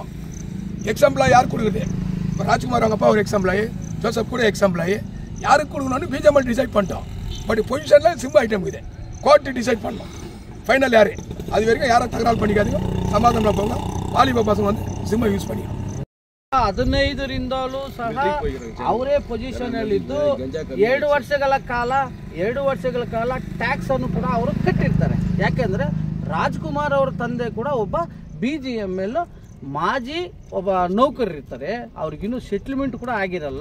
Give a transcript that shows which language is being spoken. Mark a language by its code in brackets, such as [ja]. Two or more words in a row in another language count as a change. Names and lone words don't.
[ta] எக்ஸாம்பிளாக யார் கொடுக்குது, இப்போ ராஜ்குமார் அவங்க அப்பா ஒரு எக்ஸாம்பிளாகி, ஜோசப் கூட எக்ஸாம்பிளாகி, யாருக்கு கொடுக்கணும்னு பிஜேபி டிசைட் பண்ணிட்டோம். பட் பொசிஷனில் [en] simple item [ta] இருக்குது, கோர்ட்டு டிசைட் பண்ணணும் ஃபைனல் யார். அது வரைக்கும் யாரும் தகராறு பண்ணிக்காதீங்க, சமாதானம் போங்க. வாலிப பசங்க வந்து சிம்மை யூஸ் பண்ணிக்கலாம். [kn] 15ರಿಂದಲೂ ಸಹ ಅವರೇ ಪೊಸಿಷನ್ ಅಲ್ಲಿದ್ದು 2 ವರ್ಷಗಳ ಕಾಲ ಟ್ಯಾಕ್ಸ್ ಅನ್ನು ಕೂಡ ಅವರು ಕಟ್ಟಿರ್ತಾರೆ. ಯಾಕೆಂದ್ರೆ ರಾಜ್ಕುಮಾರ್ ಅವರ ತಂದೆ ಕೂಡ ಒಬ್ಬ BGML ಮಾಜಿ ಒಬ್ಬ ನೌಕರರಿರ್ತಾರೆ, ಅವ್ರಿಗಿನ್ನೂ ಸೆಟ್ಲ್ಮೆಂಟ್ ಕೂಡ ಆಗಿರಲ್ಲ.